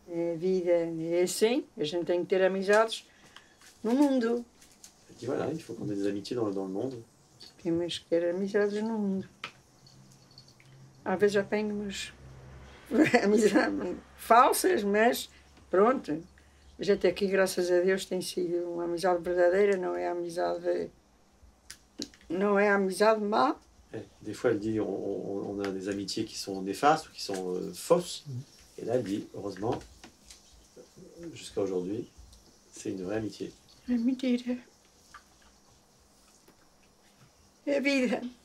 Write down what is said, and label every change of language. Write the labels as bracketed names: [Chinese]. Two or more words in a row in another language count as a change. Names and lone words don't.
[Portuguese] minha vida é assim, a gente tem que ter amizades no mundo. [French] Et voilà, il faut qu'on ait des amitiés dans le monde. [Portuguese] Temos que ter amizades no mundo. Às vezes apanhamos amizades falsas, mas pronto. A gente aqui, graças a Deus, tem sido uma amizade verdadeira, não é amizade má. [French] Des fois, elle dit on a des amitiés qui sont néfastes ou qui sont fausses. Et là, elle dit, heureusement, jusqu'à aujourd'hui, c'est une vraie amitié. [Portuguese] É mentira. É vida.